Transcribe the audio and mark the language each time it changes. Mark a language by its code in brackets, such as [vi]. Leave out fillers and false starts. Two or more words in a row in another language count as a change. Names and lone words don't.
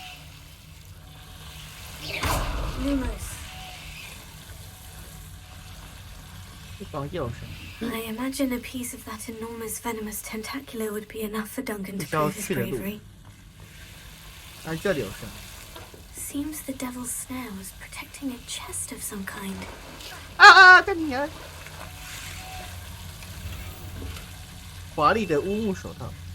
[en] Lumos. I imagine a piece of that enormous venomous tentacular would be enough for Duncan to prove his bravery. Seems the devil's snare was protecting a chest of some kind. [zh] 在你啊！华丽的乌木手套。